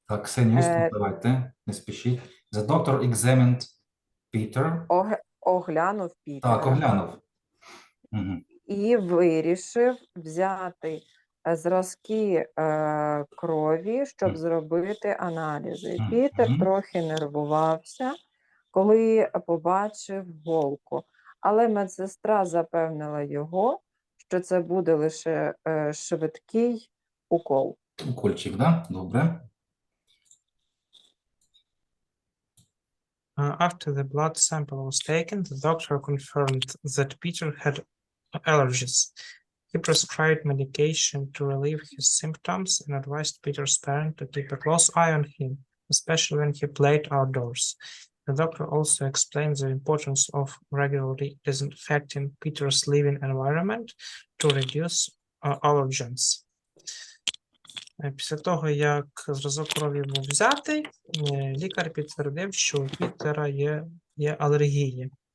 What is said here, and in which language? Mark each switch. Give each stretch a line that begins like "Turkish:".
Ukrainian: Так, Ксенія, давайте, не спішіть.
English: The doctor examined Peter.
Ukrainian: Оглянув Пітера. Так, оглянув. Угу. І вирішив взяти зразки крові, щоб зробити аналізи. Пітер трохи нервувався, коли побачив голку. Але медсестра запевнила його, що це буде лише швидкий укол. Укольчик, да? Добре.
English: After the blood sample was taken, the doctor confirmed that Peter had allergies. He prescribed medication to relieve his symptoms and advised Peter's parents to keep a close eye on him, especially when he played outdoors. The doctor also explained the importance of regularly disinfecting Peter's living environment to reduce allergens.
Ukrainian: Після того, як зразок крові був взятий, лікар підтвердив, що у Пітера є алергії.